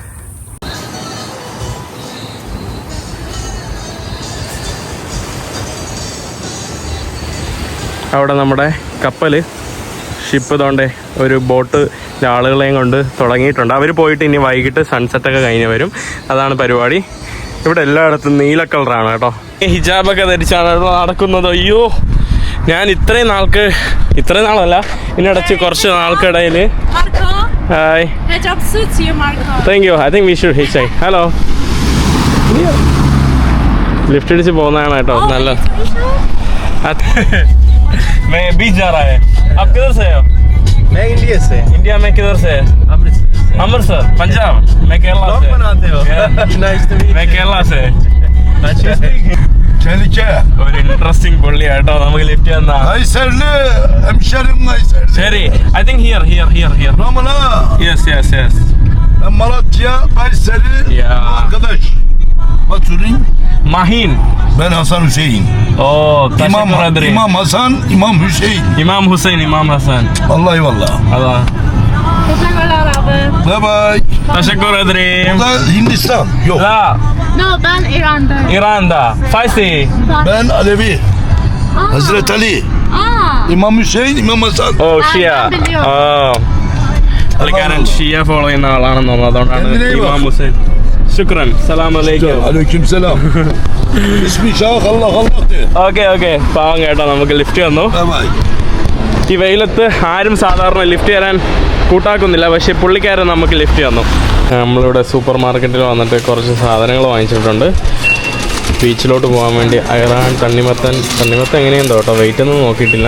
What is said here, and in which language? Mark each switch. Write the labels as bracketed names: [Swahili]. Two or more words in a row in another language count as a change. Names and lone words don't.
[Malayalam] അവിടെ നമ്മുടെ കപ്പൽ ഷിപ്പ് തോണ്ടേ ഒരു ബോട്ട് ആളുകളെയും കൊണ്ട് തുടങ്ങിയിട്ടുണ്ട്. അവർ പോയിട്ട് ഇനി വൈകിട്ട് സൺസെറ്റൊക്കെ കഴിഞ്ഞ് വരും. അതാണ് പരിപാടി. ഇവിടെ എല്ലായിടത്തും നീല കളറാണ് കേട്ടോ. ഹിജാബൊക്കെ ധരിച്ചാണ് നടക്കുന്നത്. അയ്യോ, ഞാൻ ഇത്രയും നാളല്ല, ഇതിനിടച്ച് കുറച്ച് നാൾക്കിടയിൽ. ഹായ്, [English] Thank you. I think we should hitch. [Malayalam] ഹലോ, ലിഫ്റ്റ് അടിച്ച് പോകുന്നതാണ് കേട്ടോ. [Hindi] നല്ല मैं बीच जा रहा है. आप किधर से हो? मैं इंडिया से. इंडिया में किधर से? अमृतसर, पंजाब. मैं केरला से. बनाते हो? [English] Nice to meet you. [Hindi] मैं केरला से. [Turkish] Çelike. [Malayalam] ഒരു ഇൻട്രസ്റ്റിംഗ് പുള്ളി കേട്ടോ നമുക്ക് ലിഫ്റ്റ് തന്നാ. [Turkish] Kayserli hemşerim Kayserli. [Malayalam] ശരി, [English] I think here. Ramana. Yes. Malatya, Kayseri. Yeah. [Turkish] Arkadaş. Maturin. Mahin. Ben Hasan Hüseyin. Oh, teşekkür ederim. İmam Hasan, İmam Hüseyin. İmam Hasan. Allah eyvallah. Allah. [English] Bye bye. [Turkish] Teşekkür ederim. Bu da Hindistan. Yok. La, No, ben İran'da. İran'da. Farsi. Ben Alevi. Hazreti Ali. İmam Hüseyin, İmam Hasan. [English] Oh, Shia. [Turkish] ben biliyorum. Oh. [Malayalam] പുള്ളിക്കാരൻ ഷിയ ഫോളോ ചെയ്യുന്ന ആളാണെന്ന് തോന്നുന്നു, അതുകൊണ്ടാണ് ഇമാം ഹുസൈൻ. [Arabic] شكرا. سلام عليكم. [Turkish] Aleyküm selam. İsmi Şah Allah de. [Malayalam] ഓക്കെ. പാവം കേട്ടോ, നമുക്ക് ലിഫ്റ്റ് തന്നു. [English] Bye bye. [Malayalam] ഈ വെയിലത്ത് ആരും സാധാരണ ലിഫ്റ്റ് തരാൻ കൂട്ടാക്കുന്നില്ല, പക്ഷേ പുള്ളിക്കാരൻ നമുക്ക് ലിഫ്റ്റ് തന്നു. നമ്മളിവിടെ [English] super market [Malayalam] വന്നിട്ട് കുറച്ച് സാധനങ്ങൾ വാങ്ങിച്ചിട്ടുണ്ട്. ബീച്ചിലോട്ട് പോകാൻ വേണ്ടി അയറാൻ തണ്ണിമത്തൻ എങ്ങനെയുണ്ടോ കേട്ടോ, വെയിറ്റ് ഒന്നും നോക്കിയിട്ടില്ല.